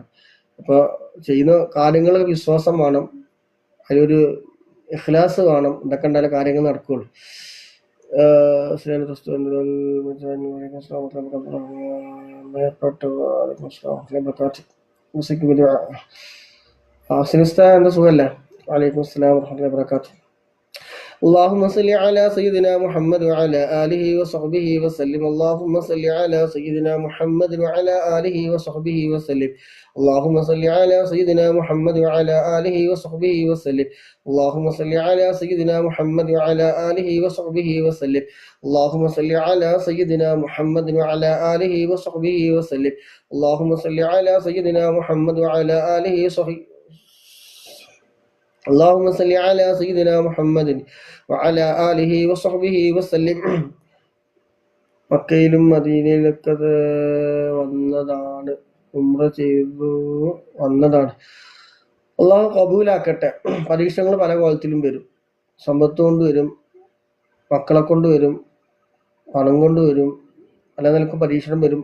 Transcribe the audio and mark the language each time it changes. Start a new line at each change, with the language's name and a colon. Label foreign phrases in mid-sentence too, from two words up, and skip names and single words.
Malayalam: അപ്പോൾ ചെയ്യുന്ന കാര്യങ്ങൾ വിശ്വാസം വേണം, അതിലൊരു ഇഖ്ലാസ് വേണം. ഇതൊക്കെ ഉണ്ടായാലും കാര്യങ്ങൾ നടക്കുകയുള്ളൂ. എന്താ സുഖല്ലേ?
Arabic: وعليكم السلام ورحمة الله وبركاته. اللهم صل على سيدنا محمد وعلى آله وصحبه وسلم. اللهم صل على سيدنا محمد وعلى آله وصحبه وسلم. اللهم صل على سيدنا محمد وعلى آله وصحبه وسلم. اللهم صل على سيدنا محمد وعلى آله وصحبه وسلم. اللهم صل على سيدنا محمد وعلى آله وصحبه وسلم. اللهم صل على سيدنا محمد وعلى آله وصحبه. اللهم صل على سيدنا محمد وعلى آله وصحبه وسلم.
Malayalam: മക്കയിലും മദീനയിലൊക്കെ വന്നതാണ്, ഉംറ ചെയ്തു വന്നതാണ്. അള്ളാഹു കബൂലാക്കട്ടെ. പരീക്ഷണങ്ങൾ പല കോലത്തിലും വരും. സമ്പത്ത് കൊണ്ട് വരും, മക്കളെ കൊണ്ട് വരും, പണം കൊണ്ട് വരും, പല നിലക്ക് പരീക്ഷണം വരും.